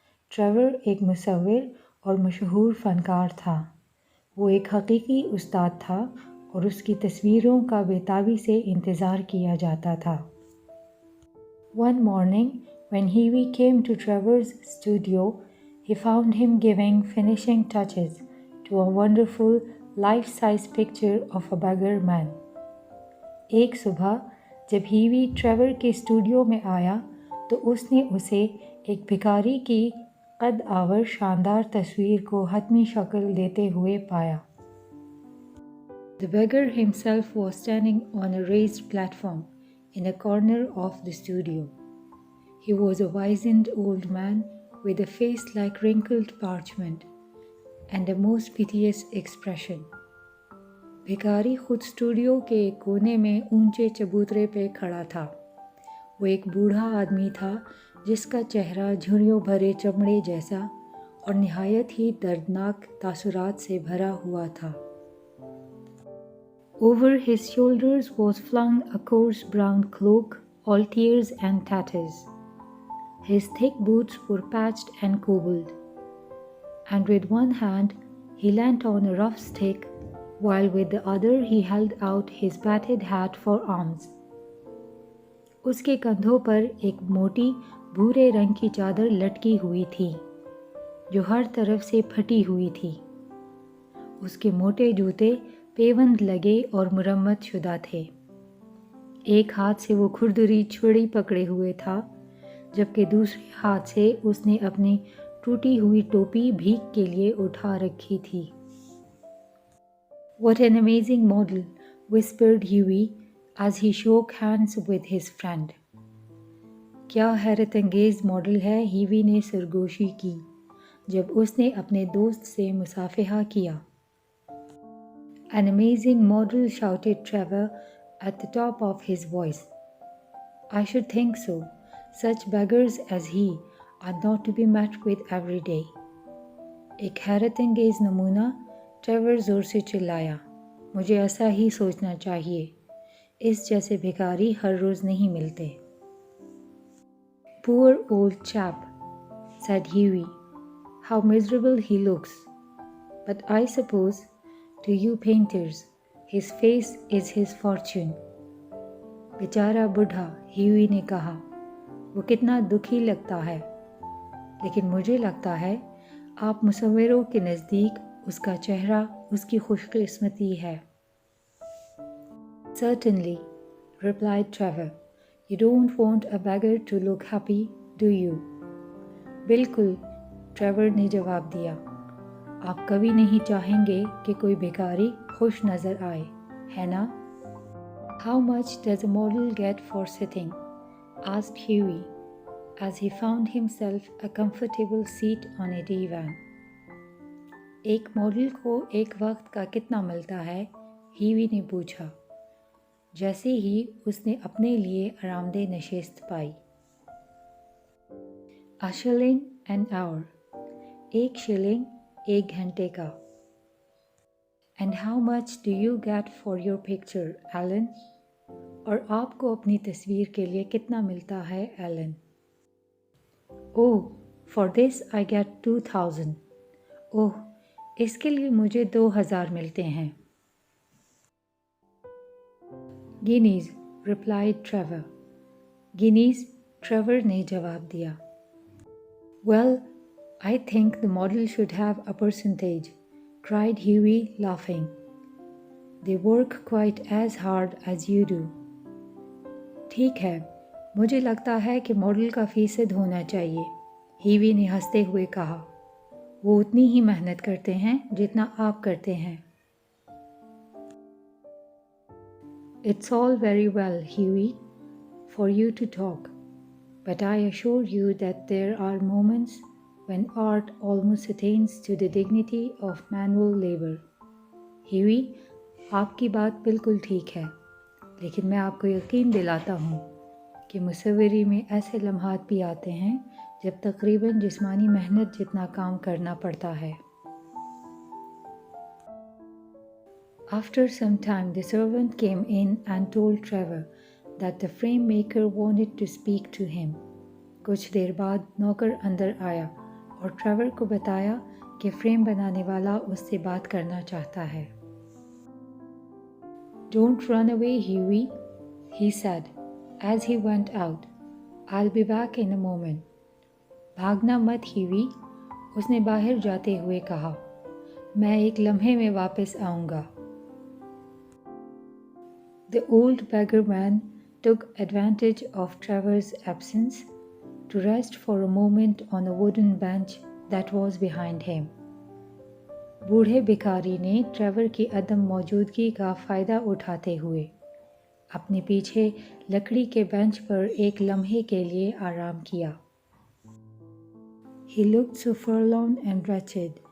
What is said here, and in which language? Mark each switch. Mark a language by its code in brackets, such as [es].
[hi] Trevor एक मुसव्विर और मशहूर फ़नकार था. वो एक हकीकी उस्ताद था और उसकी तस्वीरों का बेताबी से इंतज़ार किया जाता था. [en] One morning, when Hughie came to Trevor's studio, he found him giving finishing touches to a wonderful life-size picture of a beggar man. [hi] एक सुबह जब Hughie ट्रेवर के स्टूडियो में आया तो उसने उसे एक भिखारी की कद आवर शानदार तस्वीर को हतमी शक्ल देते हुए पाया. [en] The beggar himself was standing on a raised platform in a corner of the studio. He was a wizened old man with a face like wrinkled parchment. and a most piteous expression. [hi] भिखारी खुद studio के एक कोने में ऊंचे चबूतरे पे खड़ा था। वो एक बूढ़ा आदमी था जिसका चेहरा झुर्रियों भरे चमड़े जैसा और निहायत ही दर्दनाक तासुरात से भरा हुआ था। [en] Over his shoulders was flung a coarse brown cloak, all tears and tatters. His thick boots were patched and cobbled, and with one hand he leant on a rough stick, while with the other he held out his battered hat for arms. [hi] उसके कंधों पर एक मोटी भूरे रंग की चादर लटकी हुई थी, जो हर तरफ से फटी हुई थी। उसके मोटे जूते पेवंद लगे और मुरम्मत शुदा थे। एक हाथ से वो खुरदुरी छुरी पकड़े हुए था, जबकि दूसरे हाथ से उसने अपनी टूटी हुई टोपी भीख के लिए उठा रखी थी। [en] What an amazing model, whispered Hughie as he shook hands with his friend. [hi] क्या हैरत अंगेज मॉडल है, हीवी ने सरगोशी की जब उसने अपने दोस्त से मुसाफिहा किया। [en] An amazing model, shouted Trevor at the top of his voice. I should think so. Such beggars as he are not to be met with every day. [hi] एक हैरत अंगेज नमूना, ट्रेवर जोर से चिल्लाया। मुझे ऐसा ही सोचना चाहिए। इस जैसे भिखारी हर रोज नहीं मिलते। [en] Poor old chap, said Hughie. How miserable he looks. But I suppose, to you painters, his face is his fortune. [hi] बेचारा बूढ़ा, ह्यूई ने कहा, वो कितना दुखी लगता है, लेकिन मुझे लगता है आप मुसव्विरों के नज़दीक उसका चेहरा उसकी खुशकिस्मती है। [en] Certainly, replied Trevor. You don't want a beggar to look happy, do you? [hi] बिल्कुल, ट्रेवर ने जवाब दिया। आप कभी नहीं चाहेंगे कि कोई भिखारी खुश नज़र आए, है ना? [en] How much does a model get for sitting? asked Hughie, as he found himself a comfortable seat on a divan. [hi] एक मॉडल को एक वक्त का कितना मिलता है? ह्यूई ने पूछा, जैसे ही उसने अपने लिए आरामदेह नशिस्त पाई। [en] A shilling an hour. [hi] एक शिलिंग एक घंटे का। [en] And how much do you get for your picture, Alan? [hi] और आपको अपनी तस्वीर के लिए कितना मिलता है, Elon? [en] Oh, for this I get 2,000. [hi] ओह, इसके लिए मुझे 2,000 मिलते हैं। [en] Guineas, replied Trevor. [hi] Guineas, Trevor ने जवाब दिया। [en] Well, I think the model should have a percentage, cried Hughie, laughing. They work quite as hard as you do. [hi] ठीक है, मुझे लगता है कि मॉडल का फीसद होना चाहिए, ह्यूई ने हंसते हुए कहा। वो उतनी ही मेहनत करते हैं जितना आप करते हैं। [en] It's all very well, Hughie, for you to talk, but I assure you that there are moments when art almost attains to the dignity of manual labor. [hi] Huey, आपकी बात बिल्कुल ठीक है, लेकिन मैं आपको यकीन दिलाता हूँ कि मुसव्विरी में ऐसे लम्हात भी आते हैं जब तकरीबन जिस्मानी मेहनत जितना काम करना पड़ता है। [en] After some time, the servant came in and told Trevor that the frame maker wanted to speak to him. [hi] कुछ देर बाद नौकर अंदर आया और ट्रेवर को बताया कि फ्रेम बनाने वाला उससे बात करना चाहता है। [en] Don't run away, Hughie, he said as he went out. I'll be back in a moment. [hi] भागना मत, ह्यूई, उसने बाहर जाते हुए कहा। मैं एक लम्हे में वापस आऊँगा। [en] The old beggar man took advantage of Trevor's absence to rest for a moment on a wooden bench that was behind him. [hi] बूढ़े भिखारी ने ट्रेवर की अदम मौजूदगी का फ़ायदा उठाते हुए अपने पीछे लकड़ी के बेंच पर एक लम्हे के लिए आराम किया। [en] He looked so forlorn and wretched